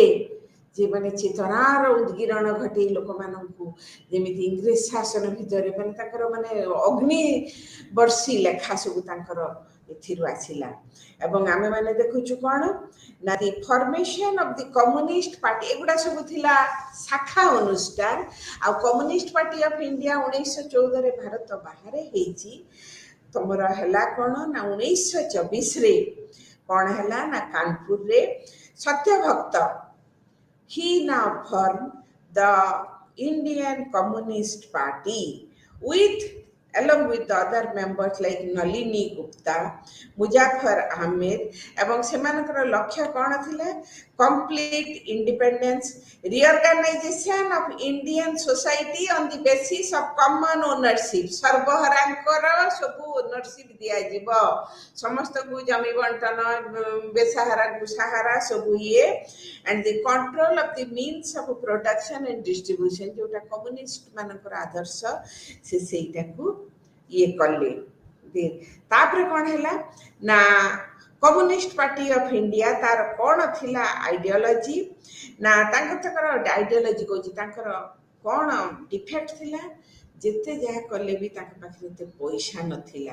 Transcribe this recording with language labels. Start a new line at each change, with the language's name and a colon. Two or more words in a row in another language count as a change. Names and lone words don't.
Odia: ଯେ ମାନେ ଚେତନାର ଉଦ୍ଗୀରଣ ଘଟେଇ ଲୋକମାନଙ୍କୁ ଯେମିତି ଇଂରେଜ ଶାସନ ଭିତରେ ମାନେ ତାଙ୍କର ମାନେ ଅଗ୍ନି ବର୍ଷୀ ଲେଖା ସବୁ ତାଙ୍କର ଏଥିରୁ ଆସିଲା ଏବଂ ଆମେମାନେ ଦେଖୁଛୁ କ'ଣ ନା
English: the formation of the Communist Party
Odia: ଏଗୁଡ଼ା ସବୁ ଥିଲା ଶାଖା ଅନୁଷ୍ଠାନ ଆଉ କମ୍ୟୁନିଷ୍ଟ ପାର୍ଟି ଅଫ୍ ଇଣ୍ଡିଆ 1914ରେ ଭାରତ ବାହାରେ ହେଇଛି ତମର ହେଲା କ'ଣ ନା 1924ରେ କ'ଣ ହେଲା ନା କାନପୁରରେ ସତ୍ୟଭକ୍ତ
English: he now formed the Indian Communist Party along with the other members like Nalini Gupta, Muzaffar Ahmed
Odia: ଏବଂ ସେମାନଙ୍କର ଲକ୍ଷ୍ୟ କ'ଣ ଥିଲା
English: complete independence, reorganization of Indian society on the basis of common ownership
Odia: ସର୍ବହରାଙ୍କର ସବୁ ଓନରସିପ୍ ଦିଆଯିବ ସମସ୍ତଙ୍କୁ ଜମି ବଣ୍ଟନ ବେସାହାରାକୁ ସାହାରା ସବୁ ଇଏ
English: and the control of the means of production and distribution
Odia: ଯୋଉଟା କମ୍ୟୁନିଷ୍ଟ ମାନଙ୍କର ଆଦର୍ଶ ସେ ସେଇଟାକୁ ଇଏ କଲେ ତାପରେ କ'ଣ ହେଲା ନା କମ୍ୟୁନିଷ୍ଟ ପାର୍ଟି ଅଫ୍ ଇଣ୍ଡିଆ ତାର କ'ଣ ଥିଲା ଆଇଡିଓଲୋଜି ନା ତାଙ୍କର ଆଇଡିଓଲୋଜି କହୁଛି ତାଙ୍କର କ'ଣ ଡିଫେକ୍ଟ ଥିଲା ଯେତେ ଯାହା କଲେ ବି ତାଙ୍କ ପାଖରେ ଏତେ ପଇସା ନଥିଲା।